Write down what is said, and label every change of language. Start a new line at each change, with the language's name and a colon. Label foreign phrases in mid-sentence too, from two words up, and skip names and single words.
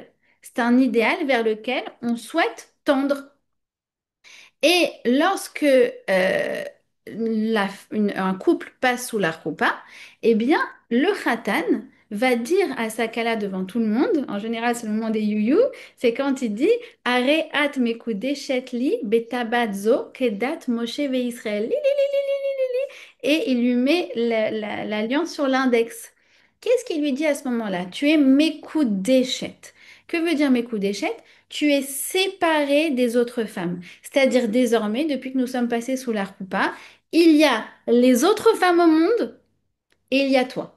French: C'est un idéal vers lequel on souhaite tendre. Et lorsque un couple passe sous la roupa, eh bien, le khatan va dire à sa kala devant tout le monde, en général c'est le moment des youyou, c'est quand il dit
Hebrew: הרי את מקודשת לי בטבעת זו כדת משה וישראל. Li, li, li, li, li, li, li.
French: Et il lui met l'alliance sur l'index. Qu'est-ce qu'il lui dit à ce moment-là? Tu es mekudeshet. Que veut dire mekudeshet? Tu es séparé des autres femmes. C'est-à-dire désormais, depuis que nous sommes passés sous la roupa, il y a les autres femmes au monde et il y a toi.